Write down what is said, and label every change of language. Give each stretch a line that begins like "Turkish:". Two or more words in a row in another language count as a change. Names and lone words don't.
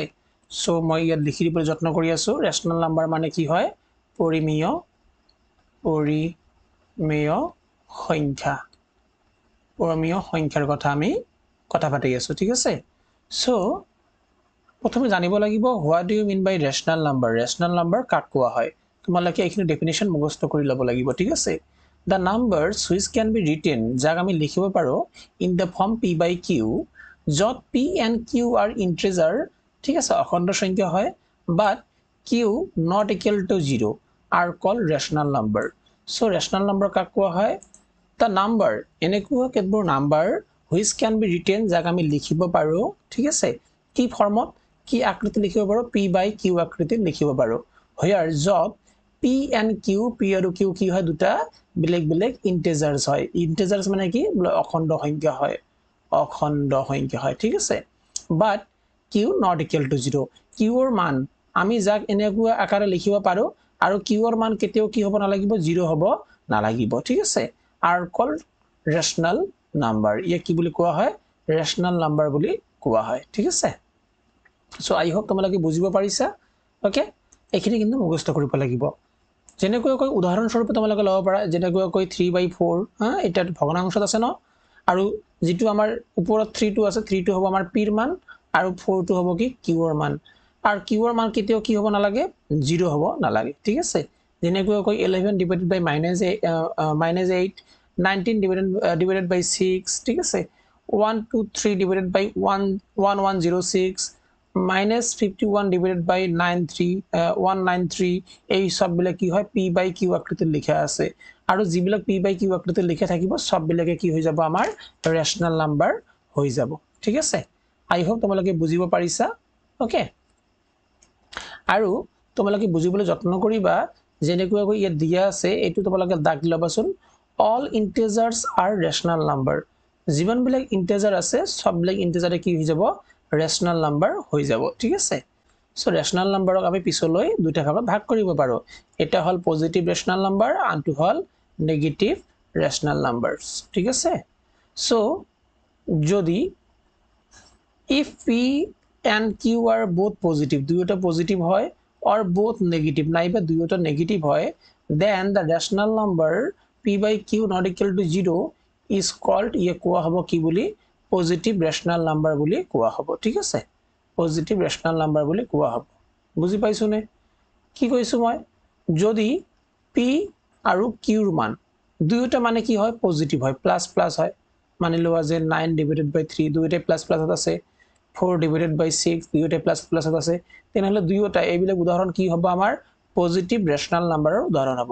Assamese: সো মই ইয়াত লিখি দিবলৈ যত্ন কৰি আছো
English: rational number
Assamese: মানে কি হয় পৰিমেয় সংখ্যা, পৰিমেয় সংখ্যাৰ কথা আমি কথা পাতি আছো, ঠিক আছে।
English: সো
Assamese: প্ৰথমে জানিব লাগিব
English: what do you mean by rational number. rational number
Assamese: কাক কোৱা হয় তোমালোকে এইখিনি ডেফিনেশন মুখস্থ কৰি ল'ব লাগিব, ঠিক আছে।
English: The numbers which can be written
Assamese: যাক আমি লিখিব পাৰো
English: in the form p by q যত p and q are integer,
Assamese: ঠিক আছে, অখণ্ড সংখ্যা হয়,
English: but q not equal to 0 are called rational number. So rational number
Assamese: কাক কোৱা হয়
English: the number
Assamese: এনেকুৱা কেতবোৰ নাম্বাৰ
English: which can be written
Assamese: যাক আমি লিখিব পাৰো, ঠিক আছে, কি ফৰ্মত কি আকৃতি লিখিব পাৰো
English: p by q
Assamese: আকৃতিত লিখিব পাৰো, where যত
English: p and q
Assamese: p আৰু q কি হয় দুটা বেলেগ বেলেগ ইন্টিজার্স হয়। ইন্টিজার্স মানে কি অখণ্ড সংখ্যা হয়, অখণ্ড সংখ্যা হয়, ঠিক আছে।
English: but q not equal to 0
Assamese: q ৰ মান আমি যাক এনেকুৱা আকাৰে লিখিব পাৰো আৰু q ৰ মান কেতিয়াও কি হ'ব নালাগিব 0 হ'ব নালাগিব, ঠিক আছে,
English: are called rational number।
Assamese: ইয়াক কি বুলি কোৱা হয়
English: rational number
Assamese: বুলি কোৱা হয়, ঠিক আছে।
English: so I hope
Assamese: তোমালোকে বুজিব পাৰিছা। ওকে, এইখিনি কিন্তু মুখস্থ কৰিব লাগিব। যেনেকৈ উদাহৰণস্বৰূপে তোমালোকে ল'ব পাৰা যেনেকৈ 3/4 এটা ভগ্নাংশত আছে ন, আৰু যেটো আমাৰ ওপৰত 3 টো আছে 3 টো হ'ব আমাৰ p ৰ মান আৰু 4 টো হ'ব কি q ৰ মান, আৰু q ৰ মান কেতিয়াও কি হ'ব নালাগে 0 হ'ব নালাগে, ঠিক আছে।
English: যেনেকৈ 11 divided by -8 19 divided by 6,
Assamese: ঠিক আছে,
English: 123 divided by 1106 -51 divided by 193
Assamese: এই সববিলাক কি হয়
English: p by q
Assamese: আকৃতিত লিখা আছে, আৰু যিবিলাক
English: p by q
Assamese: আকৃতিত লিখা থাকিব সববিলাকে কি হৈ যাব আমাৰ
English: rational number
Assamese: হৈ যাব, ঠিক আছে।
English: I hope
Assamese: তোমালোকে বুজিব পাৰিছা। ওকে, আৰু তোমালোকে বুজিবলৈ যত্ন কৰিবা যেনেকৈ ইয়াত দিয়া আছে এইটো তোমালোকে দাগ লবাচোন
English: all integers are rational number।
Assamese: যিমান বিলাক ইন্টিজাৰ আছে সববিলাক ইন্টিজাৰে কি হৈ যাব
English: rational number
Assamese: হৈ যাব, ঠিক আছে। সো
English: rational numberক
Assamese: আমি পিছলৈ দুটা ভাগত ভাগ কৰিব পাৰো, এটা হল
English: positive rational number
Assamese: আনটো হল
English: negative rational numbers,
Assamese: ঠিক আছে। সো যদি
English: if p and q are both positive
Assamese: দুয়োটা পজিটিভ হয়
English: or both negative
Assamese: নাইবা দুয়োটা নেগেটিভ হয়
English: then the rational number p by q not equal to 0 is called
Assamese: ইয়ে কোৱা হ'ব কি বুলি
English: positive rational number
Assamese: বুলি কোৱা হ'ব, ঠিক আছে,
English: positive rational number
Assamese: বুলি কোৱা হ'ব। বুজি পাইছো নে কি কৈছো মই যদি p আৰু q ৰ মান দুয়োটা মানে কি হয় পজিটিভ হয়
English: plus plus
Assamese: হয়, মানি লোৱা যে
English: 9 divided by 3
Assamese: দুয়োটা
English: plus plus
Assamese: আছে,
English: 4 divided by 6
Assamese: দুয়োটা প্লাস প্লাস আছে, তেনেহলে দুয়োটা এইবিলাক উদাহৰণ কি হ'ব আমাৰ
English: positive rational numberৰ
Assamese: উদাহৰণ হ'ব।